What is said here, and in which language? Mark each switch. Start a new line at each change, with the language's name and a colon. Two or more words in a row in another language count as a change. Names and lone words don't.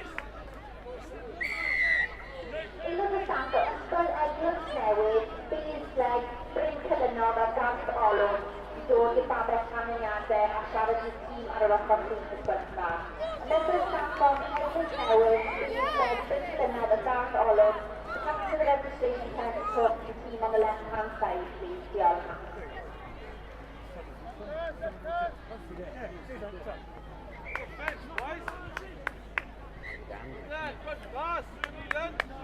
Welsh: Aelod y staff o Ysgol Eglwys Newydd, Bydd Fleg, Bryn Cyfynod a Garth Olwyn i dod i'r babell canlyniadau a siarad i'r tîm ar yr ochr llys y sgwrta.
English: Member of staff o Eglwys Newydd, Bydd Fleg, Bryn Cyfynod a Garth Olwyn, the captain of the registration tent took the team on the left-hand side, please. Diolch. Bench, boys. There, good pass. Leland.